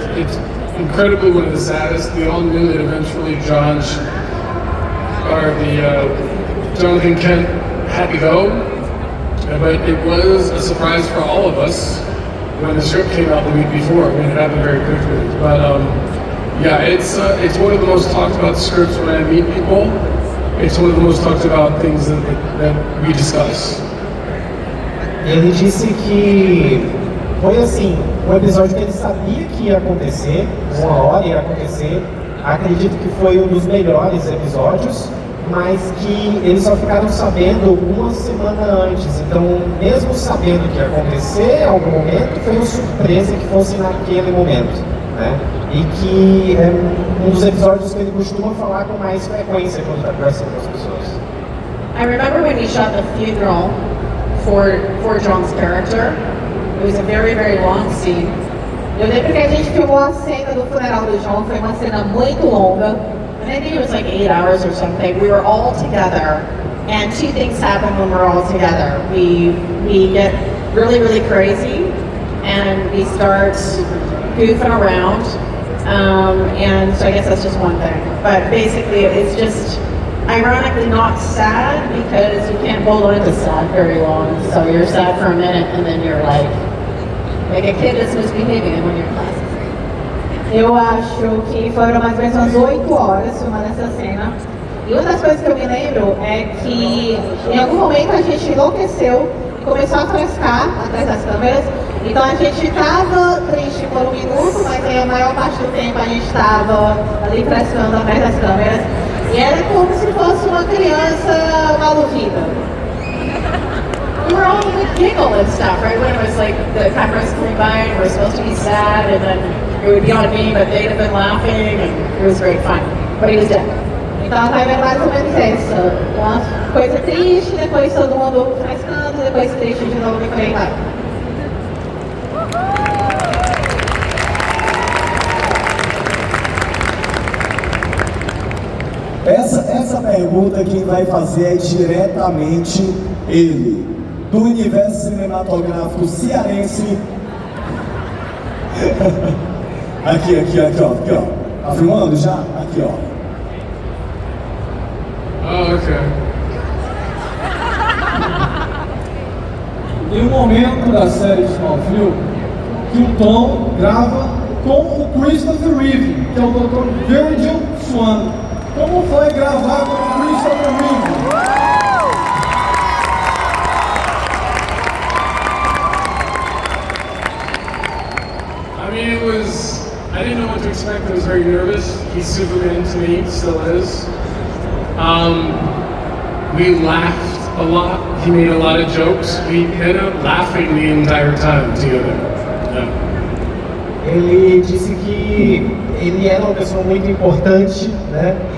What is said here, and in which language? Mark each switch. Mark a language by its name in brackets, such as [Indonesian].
[English] It's incredibly one of the saddest. We all knew that eventually Jonathan Kent had to go, but it was a surprise for all of us when the script came out the week before. It happened very quickly, but yeah, it's one of the most talked about scripts when I meet people. It's one of the most talked about things that we discuss. [Portuguese] Ele disse que foi assim, um episódio que ele sabia que ia acontecer, uma hora ia acontecer. Acredito que foi um dos melhores episódios, mas que eles só ficaram sabendo uma semana antes. Então, mesmo sabendo que ia acontecer em algum momento, foi uma surpresa que fosse naquele momento, né? E que é um dos episódios que ele costuma falar com mais frequência quando está conversando com as pessoas. [English] I remember when we shot the funeral for John's character. It was a very, very long scene. [Portuguese] Eu lembro que a gente filmou a cena do funeral do John, foi uma cena muito longa. [English] And I think it was like 8 hours or something. We were all together, and two things happen when we're all together. We get really, really crazy, and we start goofing around. And so I guess that's just one thing. But basically, it's just ironically not sad because you can't hold on to sad very long. So you're sad for a minute, and then you're like a kid that's misbehaving when you're in class. [Portuguese] Eu acho que foram mais ou menos umas 8 horas filmando essa cena. E uma das coisas que eu me lembro é que em algum momento a gente enlouqueceu e começou a frescar atrás das câmeras. Então a gente estava triste por um minuto, mas aí a maior parte do tempo a gente estava ali frescando atrás das câmeras. E era como se fosse uma criança maluvida. [English] We were all like giggle and stuff, right? When it was like the cameras coming by and we're supposed to be sad, and then it would be on me, but they'd have been laughing, and it was great fun. But he was dead. [Portuguese] Então a vibe era mais ou menos essa. Uma coisa triste, depois todo mundo frescando, depois triste de novo e por aí vai. Essa pergunta quem vai fazer é diretamente ele, do universo cinematográfico cearense. Aqui, ó. Tá filmando já? Aqui, ó. [English] Oh, okay. [Portuguese] Tem um momento da série de Smallville que o Tom grava com o Christopher Reeve, que é o Dr. Virgil Swan. Como foi gravar com o Christopher Reeve? [English] I mean, I didn't know what to expect. I was very nervous. He's Superman to me, still is. We laughed a lot. He made a lot of jokes. We ended up laughing the entire time together. Yeah. [Portuguese] Ele disse que ele era uma pessoa muito importante, né?